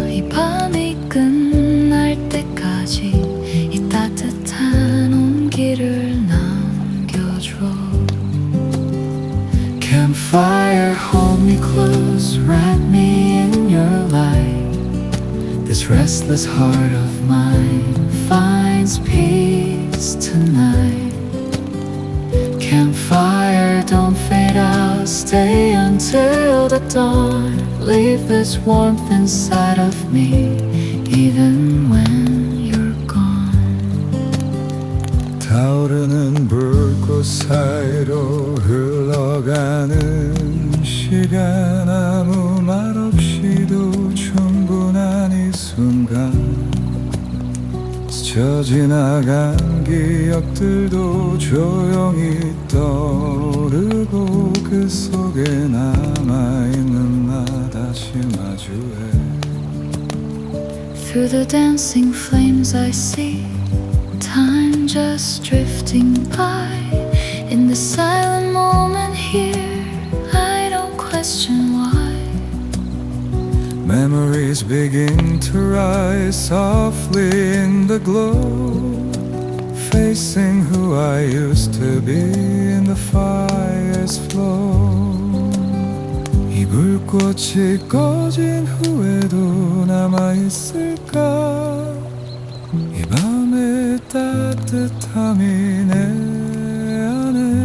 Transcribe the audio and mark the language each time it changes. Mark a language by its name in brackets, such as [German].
[Korean] 이 밤이 끝날 때까지 이 따뜻한 온기를 남겨줘. [English] Campfire, hold me close, wrap me in your light. This restless heart of mine finds peace tonight. Campfire, don't fade out, stay until the dawn. Leave this warmth inside of me, even when you're gone. [Korean] 타오르는 불꽃 사이로 흘러가는 시간, 아무 말 없이도 충분한 이 순간. 스쳐 지나간 기억들도 조용히 떠오르고 그 속에 남아있는 나 다시 마주해. [English] Through the dancing flames I see time just drifting by. In the silent moment here, I don't question why. Memories begin to rise softly in the glow, facing who I used to be in the fire's flow. [Korean] 이 불꽃이 꺼진 후에도 남아있을까? 이 밤의 따뜻함이 내 안에.